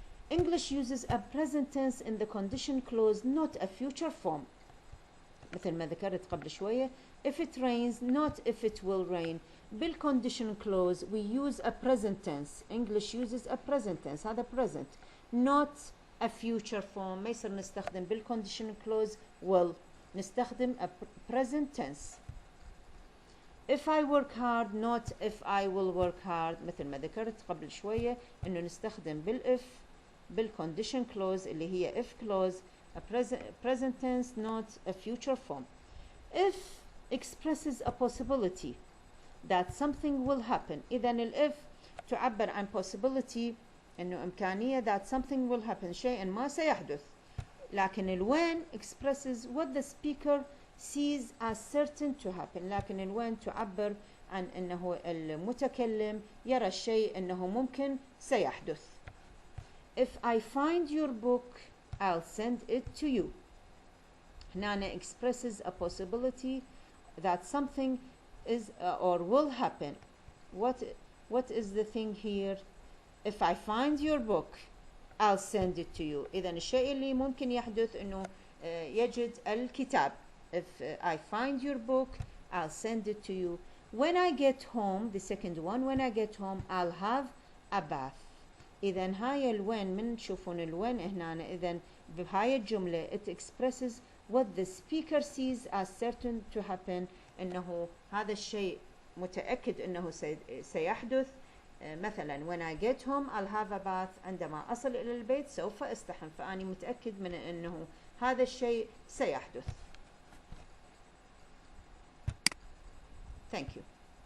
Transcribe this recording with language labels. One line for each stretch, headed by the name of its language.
English: English uses a present tense in the condition clause, not a future form.
Arabic: مثل ما ذكرت قبل شوية
English: if it rains, not if it will rain. بالcondition clause we use a present tense. English uses a present tense.
Arabic: هذا
English: present not a future form.
Arabic: ما يصير نستخدم بالcondition clause will. نستخدم
English: a present tense. If I work hard, not if I will work hard.
Arabic: مثل ما ذكرت قبل شوية إنه نستخدم بالif بالcondition clause اللي هي if clause
English: a present tense, not a future form. If expresses a possibility that something will happen.
Arabic: إذا الإف تعبر عن possibility إنه إمكانية
English: that something will happen
Arabic: شيء ما سيحدث. لكن الوين
English: expresses what the speaker sees as certain to happen.
Arabic: لكن الوين تعبر عن إنه المتكلم يرى الشيء إنه ممكن سيحدث.
English: If I find your book, I'll send it to you.
Arabic: هنا
English: expresses a possibility that something is or will happen. What is the thing here? If I find your book, I'll send it to you.
Arabic: إذا الشيء اللي ممكن يحدث إنه يجد الكتاب.
English: If I find your book, I'll send it to you. When I get home, the second one, when I get home, I'll have a bath.
Arabic: إذا هاي الوين من تشوفون الوين هنا إذا بهاي الجملة
English: it expresses what the speaker sees as certain to happen.
Arabic: إنه هذا الشيء متأكد إنه سيحدث. مثلا
English: when I get home I'll have a bath.
Arabic: عندما أصل إلى البيت سوف أستحم. فأني متأكد من إنه هذا الشيء سيحدث.
English: Thank you.